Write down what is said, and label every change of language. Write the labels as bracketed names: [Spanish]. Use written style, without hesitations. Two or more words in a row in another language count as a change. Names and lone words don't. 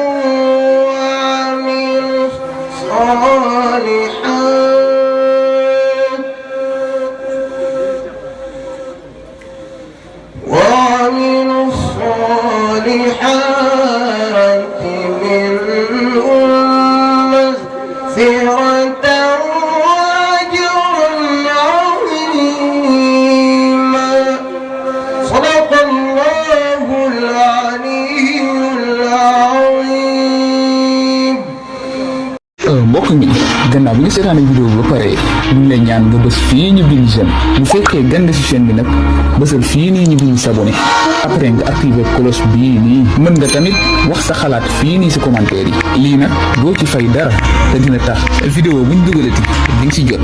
[Arabic] وعملوا الصالحات منهم مغفرة وأجرا عظيما صدق الله العلي العظيم. [Wolof] mbokk mi gannaaw bi nga seetaane vidéo bi ba pare ñu ngi lay ñaan nga bës fii ñu bind j'aime bu fekkee gën nga ci chaîne bi nag bësal fii nii ñu bind [French] s'abonner après [Wolof] nga [French] activer cloche [Wolof] bii nii mën nga tamit wax sa xalaat fii nii ci commentaire yi lii nag doo ci fay dara te dina tax vidéo buñ dugalati di nga ci jot.